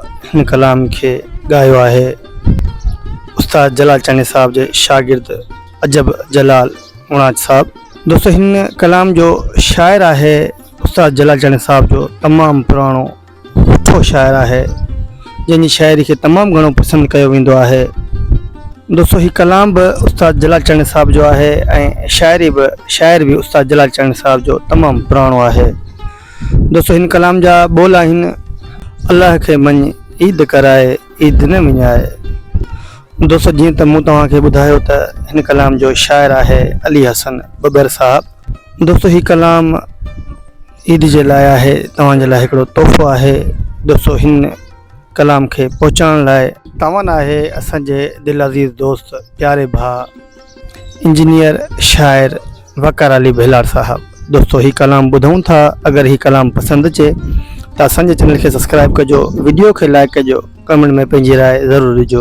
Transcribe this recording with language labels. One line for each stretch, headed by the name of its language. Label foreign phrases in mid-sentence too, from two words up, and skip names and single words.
Sindhi: हिन कलाम खे ॻायो आहे उस्ताद जलाल चांदनी साहब जे शागिर्द अजब जलाल मुणाज साहब। दोस्तों, हिन कलाम जो शाइर आहे उस्ताद जलाल चांदनी साहब जो तमामु पुराणो सुठो शाइर आहे, जंहिंजी शाइरी खे तमामु घणो पसंदि कयो वेंदो आहे। दोस्तों, ही कलाम भी उस्ताद जलाल चांदनी साहब जो है ऐं शायर भी उस्ताद जलाल चांदनी साहब जो तमाम पुराणो है। दोस्तों, हिन कलाम जा बोल आहिनि, अल्लाह के मञ ईद कराए ईद न विञाए। दोस्तों, जीअं त मूं तव्हांखे ॿुधायो त हिन कलाम जो शायर है अली हसन बबर साहब। दोस्तों, ही कलाम ईद जे लाइ आहे, तव्हांजे लाइ हिकिड़ो तोहफ़ो आहे। दोस्तों, हिन कलाम के पहुँचाइण लाइ तव्हां आहे असांजे दिल अज़ीज़ दोस्त प्यारे भाउ इंजीनियर शायर वकार अली बेलार साहब। दोस्तों, ही कलाम ॿुधूं था। अगर ही कलाम पसंद अचे तो असांजे चैनल के सब्सक्राइब कजो, वीडियो के लाइक कजो, कमेंट में पंहिंजी राय ज़रूर ॾिजो।